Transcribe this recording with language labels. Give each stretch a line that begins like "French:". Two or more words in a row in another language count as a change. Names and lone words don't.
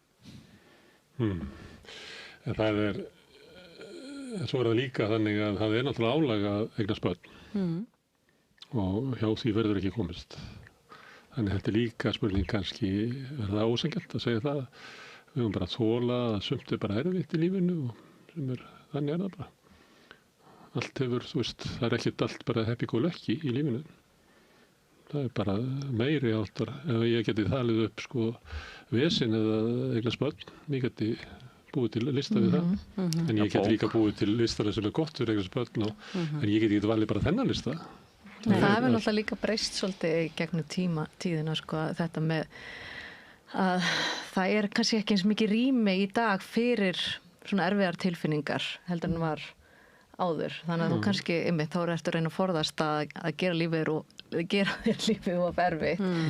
Icelandic: En það er, svo er það líka þannig að það er náttúrulega álag að eignast börn og hjá því verður ekki komist. Þannig þetta er líka spurning kannski, er það ósengjalt að segja það? Við höfum bara að þola að sumt er bara erfitt í lífinu og þannig er það bara. Allt hefur, það er ekkert allt bara happy-go-lucky í lífinu. Það er bara meiri áttar. Ef ég geti talið upp vesin eða eignast börn, ég geti búið til lista við það. En ég geti líka búið til listana sem er gott fyrir eignast börn en ég geti valið bara þennan lista. Það hefur náttúrulega líka breyst svolítið gegnum tíðina þetta með að það er kannski ekki eins mikið rými í dag fyrir svona erfiðar tilfinningar heldur en var áður, þannig að þú kannski þá er eftir að reyna að forðast að gera lífið og erfitt.